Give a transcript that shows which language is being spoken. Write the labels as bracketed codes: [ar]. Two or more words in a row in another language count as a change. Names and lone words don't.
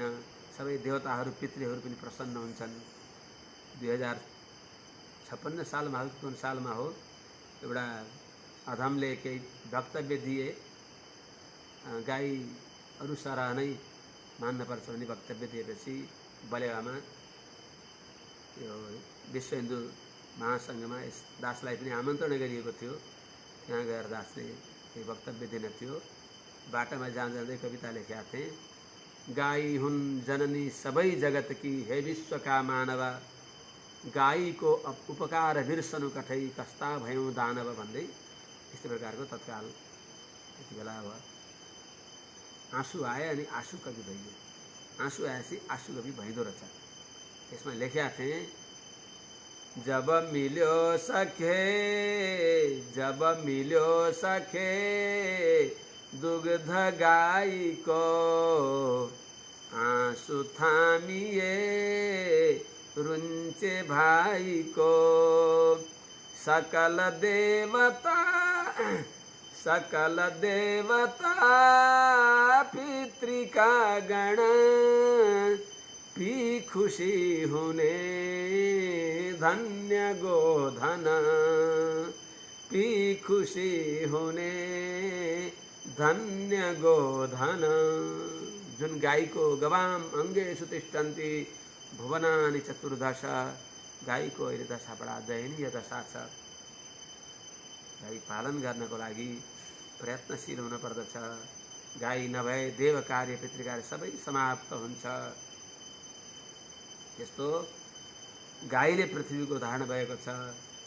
[ne] सबै देवताहरू पितृहरू पनि प्रसन्न हुन्छन्। 2056 सालमा हो, कुन सालमा हो, एउटा अधमले केही वक्तव्य दिए, गाई अनुसार नै मान्नुपर्छ भन्ने वक्तव्य दिएपछि बलेवामा यो विश्व हिन्दू महासङ्घमा यस दासलाई पनि आमन्त्रण गरिएको थियो। त्यहाँ गएर दासले केही वक्तव्य दिन थियो। बाटामा जाँदै कविता लेखेका थिए। गाई हुन् जननी सबै जगत की, हे विश्वका मानव, गाईको उपकार बिर्सनु कठै, कस्ता भयौँ दानव भन्दै यस्तो प्रकारको तत्काल त्यति बेला अब आँसु आए अनि आँसु कवि भइयो। आँसु आएपछि आँसु कवि भइदो रहेछ। त्यसमा लेखेका थिएँ, जब मिल्यो सखे दुग्ध गाईको, आँसु थामिए रुन्चे भाइको, सकल देवता पितृका गण, पी खुशी हुने धन्य गोधन, पी खुशी हुने धन्य गोधन। जुन गाईको [sa] गवाम अङ्गेषु तिष्ठन्ति भुवनानि चतुर्दश, [ne] गाईको अहिले दशा बडा दयनीय दशा छ। गाई पालन गर्नको लागि प्रयत्नशील हुन पर्दछ। गाई नभए देव कार्य पितृ कार्य सबै समाप्त हुन्छ। यस्तो गाईले पृथ्वीको धारण भएको छ।